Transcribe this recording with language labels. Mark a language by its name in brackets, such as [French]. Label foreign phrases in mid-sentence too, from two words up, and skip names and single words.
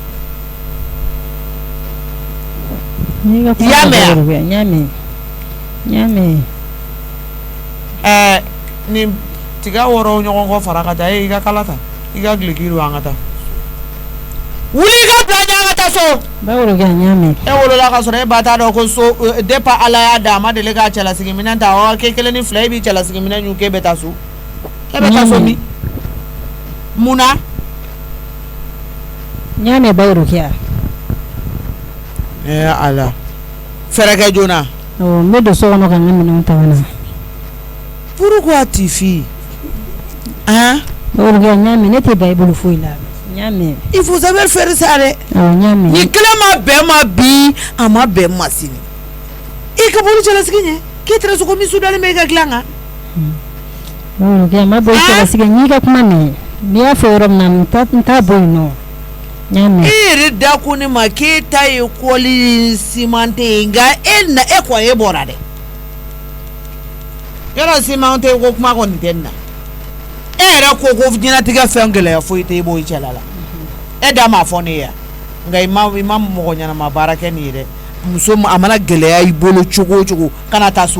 [Bambara] nin tiga wɔrɔ ɲɔgɔn kɔ fara ka taa i ka kala ta i ka gileki do an ka taa wuli i ka bila ɲɛ an ka taa so e wolola ka sɔrɔ e ba t'a dɔn ko so depa ala y'a d'a ma deli k'a cɛlasigi minɛn ta ɔ k'e kelen ni fila e b'i cɛlasigi minɛn ɲu k'e bɛ taa so e bɛ taa so min mun na ɲaamɛ bayiro kɛ ala fɛrɛ kɛ joona n bɛ don so kɔnɔ ka n ka minɛnw ta ka na [French] pourquoi tu fuis hein [Bambara] bayiro kɛ ɲaamɛ ne tɛ ba i bolo foyi la ɲaamɛ [French] il faut savoir faire ça dɛ [Bambara] ɲaamɛ ni kelen ma bɛn ma bi a ma bɛn ma sini i ka boli cɛlasigi ɲɛ k'e tɛra sogo min sudalen bɛ i ka dilan kan bayiro kɛ a ma bɔ i cɛlasigi n'i ka kuma mɛn n'i y'a fɔ yɔrɔ min na n t'a bɔ yen nɔ ɲaamɛ e yɛrɛ da ko ne ma k'e ta ye kɔli simante ye nka e kɔni e bɔra dɛ yɔrɔ simante ko kuma kɔni tɛ nin na e yɛrɛ ko diɲɛlatigɛ fɛn gɛlɛya foyi tɛ i b'o i cɛla la e da m'a fɔ ne ye nka i ma mɔgɔ ɲɛnama baara kɛ nin ye dɛ muso a mana gɛlɛya i bolo cogo o cogo kana taa so